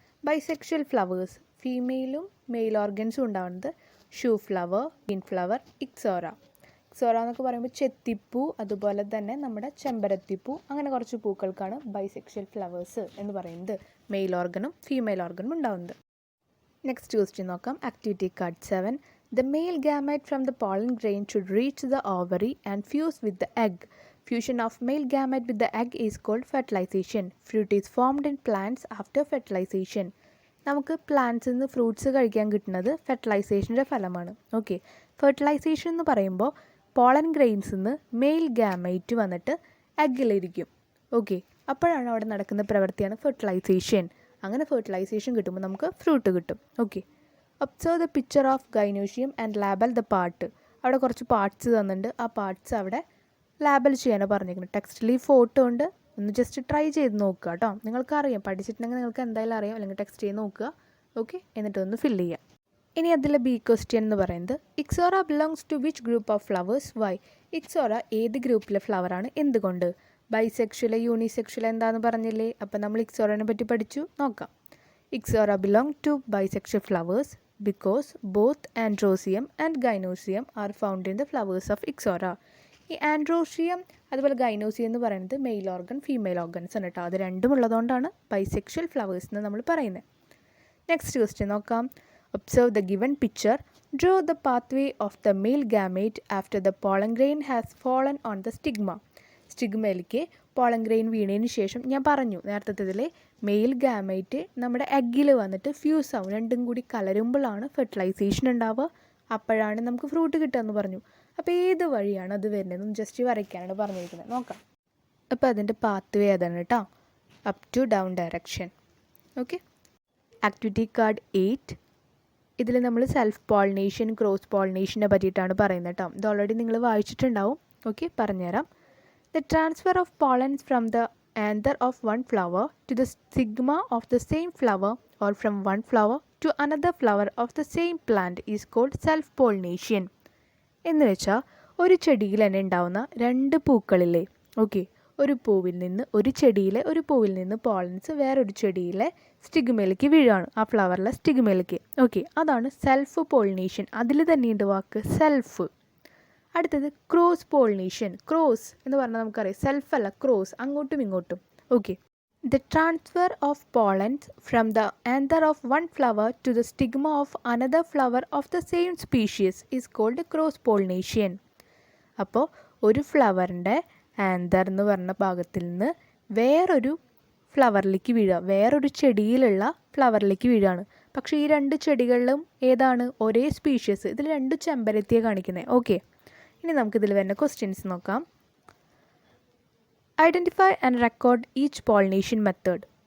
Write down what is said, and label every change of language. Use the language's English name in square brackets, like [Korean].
[Malayalam] ബൈസെക്ച്വൽ flowers, ഫീമെയിലും mail ഓർഗൻസും ഉണ്ടാവുന്നത് shoe flower, green flower, Ixora എന്നൊക്കെ പറയുമ്പോൾ ചെത്തിപ്പൂ, അതുപോലെ തന്നെ നമ്മുടെ ചെമ്പരത്തിപ്പൂ, അങ്ങനെ കുറച്ച് പൂക്കൾക്കാണ് ബൈസെക്ച്വൽ ഫ്ലവേഴ്സ് എന്ന് പറയുന്നത്, മെയിൽ ഓർഗനും ഫീമെയിൽ ഓർഗനും ഉണ്ടാവുന്നത്. നെക്സ്റ്റ് ക്വസ്റ്റ്യൻ നോക്കാം. Activity card 7. [English] The male gamete from the pollen grain should reach the ovary and fuse with the egg. Fusion of male gamete with the egg is called fertilization. Fruit is formed in plants after fertilization. [Malayalam] നമുക്ക് പ്ലാന്റ്സിൽ നിന്ന് fruits കഴിക്കാൻ കിട്ടുന്നത് ഫെർട്ടിലൈസേഷൻ്റെ ഫലമാണ്. Okay, fertilisation എന്ന് പറയുമ്പോൾ pollen ഗ്രെയിൻസിൽ നിന്ന് mail ഗാമൈറ്റ് വന്നിട്ട് എഗ്ഗിലിരിക്കും. Okay, അപ്പോഴാണ് അവിടെ നടക്കുന്ന പ്രവൃത്തിയാണ് ഫെർട്ടിലൈസേഷൻ. അങ്ങനെ ഫെർട്ടിലൈസേഷൻ കിട്ടുമ്പോൾ നമുക്ക് ഫ്രൂട്ട് കിട്ടും. [English] Okay, observe the picture of gynoecium and label the part. [Malayalam] അവിടെ കുറച്ച് പാർട്സ് തന്നിട്ടുണ്ട്, ആ പാർട്സ് അവിടെ ലാബൽ ചെയ്യാനാണ് പറഞ്ഞിരിക്കുന്നത്. ടെക്സ്റ്റിൽ ഈ ഫോട്ടോ ഉണ്ട്, ഒന്ന് ജസ്റ്റ് ട്രൈ ചെയ്ത് നോക്കുക കേട്ടോ. നിങ്ങൾക്കറിയാം, പഠിച്ചിട്ടുണ്ടെങ്കിൽ നിങ്ങൾക്ക് എന്തായാലും അറിയാം, അല്ലെങ്കിൽ ടെക്സ്റ്റ് ചെയ്ത് നോക്കുക. ഓക്കെ, എന്നിട്ടൊന്ന് ഫില്ല് ചെയ്യുക. ഇനി അതിലെ ബി ക്വസ്റ്റ്യൻ എന്ന് പറയുന്നത് [English] Ixora belongs to which group of flowers, why. [Malayalam] Ixora ഏത് ഗ്രൂപ്പിലെ ഫ്ലവറാണ്, എന്തുകൊണ്ട്. ബൈസെക്ഷ്വൽ, യൂണിസെക്ഷ്വൽ എന്താണെന്ന് പറഞ്ഞില്ലേ, അപ്പോൾ നമ്മൾ ഇക്സോറനെ പറ്റി പഠിച്ചു, നോക്കാം. [English] Ixora belong to bisexual flowers because both androecium and gynosium are found in the flowers of Ixora. [Malayalam] ഈ ആൻഡ്രോഷിയം അതുപോലെ ഗൈനോസിയം എന്ന് പറയുന്നത് മെയിൽ ഓർഗൻ ഫീമെയിൽ ഓർഗൻസ് ആണ് കേട്ടോ. അത് രണ്ടും ഉള്ളതുകൊണ്ടാണ് ബൈസെക്ഷ്വൽ ഫ്ലവേഴ്സ് എന്ന് നമ്മൾ പറയുന്നത്. നെക്സ്റ്റ് ക്വസ്റ്റ്യൻ നോക്കാം. [English] Observe the given picture. Draw the pathway of the male gamete after the pollen grain has fallen on the stigma. [Malayalam] സ്റ്റിഗ്മയിലേക്ക് pollen grain വീണതിന് ശേഷം ഞാൻ പറഞ്ഞു നേരത്തെ മെയിൽ ഗാമൈറ്റ് നമ്മുടെ എഗ്ഗിൽ വന്നിട്ട് ഫ്യൂസ് ആവും, രണ്ടും കൂടി കലരുമ്പോഴാണ് ഫെർട്ടിലൈസേഷൻ ഉണ്ടാവുക, അപ്പോഴാണ് നമുക്ക് ഫ്രൂട്ട് കിട്ടുക എന്ന് പറഞ്ഞു. അപ്പോൾ ഏത് വഴിയാണ് അത് വരുന്നതെന്ന് ജസ്റ്റ് വരയ്ക്കാനാണ് പറഞ്ഞിരിക്കുന്നത്, നോക്കാം. അപ്പോൾ അതിൻ്റെ പാത്വേ അതാണ് കേട്ടോ, [English] Up to down direction. [Malayalam] Okay, activity card 8. ഇതിൽ നമ്മൾ സെൽഫ് പോളിനേഷൻ ക്രോസ് പോളിനേഷനെ പറ്റിയിട്ടാണ് പറയുന്നത് കേട്ടോ. ഇത് ഓൾറെഡി നിങ്ങൾ വായിച്ചിട്ടുണ്ടാവും. ഓക്കെ, പറഞ്ഞുതരാം. [English] The transfer of pollens from the anther of one flower to the stigma of the same flower or from one flower to another flower of the same plant is called self-pollination. [Malayalam] എന്ന് വെച്ചാൽ ഒരു ചെടിയിൽ തന്നെ ഉണ്ടാവുന്ന രണ്ട് പൂക്കളില്ലേ, okay, ഒരു പൂവിൽ നിന്ന് ഒരു ചെടിയിലെ ഒരു പൂവിൽ നിന്ന് പോളൻസ് വേറൊരു ചെടിയിലെ സ്റ്റിഗ്മയിലേക്ക് വീഴാണ്, ആ ഫ്ലവറിലെ സ്റ്റിഗ്മയിലേക്ക്. ഓക്കെ, അതാണ് സെൽഫ് പോളിനേഷൻ. അതിൽ തന്നെയുണ്ട് വാക്ക് സെൽഫ്. അടുത്തത് ക്രോസ് പോളിനേഷൻ. ക്രോസ് എന്ന് പറഞ്ഞാൽ നമുക്കറിയാം സെൽഫ് അല്ല, ക്രോസ്, അങ്ങോട്ടും ഇങ്ങോട്ടും. [English] Okay, the transfer of pollens from the anther of one flower to the stigma of another flower of the same species is called cross pollination. [Malayalam] അപ്പോൾ ഒരു ഫ്ലവറിൻ്റെ ആന്തർ എന്ന് പറഞ്ഞ ഭാഗത്തിൽ നിന്ന് വേറൊരു ഫ്ലവറിലേക്ക് വീഴുക, വേറൊരു ചെടിയിലുള്ള ഫ്ലവറിലേക്ക് വീഴുകയാണ്. പക്ഷേ ഈ രണ്ട് ചെടികളിലും ഏതാണ് ഒരേ സ്പീഷ്യസ്. ഇതിൽ രണ്ട് ചെമ്പരത്തിയെ കാണിക്കുന്നത്. ഓക്കെ, ഇനി നമുക്കിതിൽ വരുന്ന ക്വസ്റ്റ്യൻസ് നോക്കാം. [English] Identify and record each pollination method.